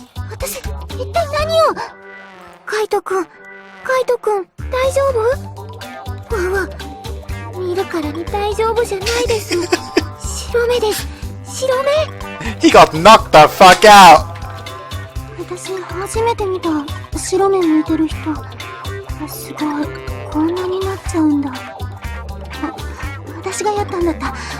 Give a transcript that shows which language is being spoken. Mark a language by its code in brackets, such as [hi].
[ja] 私、一体何を。カイトくん、大丈夫？わわ、見るからに大丈夫じゃないです。白目です。白目。 [en] He got knocked the fuck out! [ja] 私初めて見た白目向いてる人。すごい、こんなになっちゃうんだ。私がやったんだった。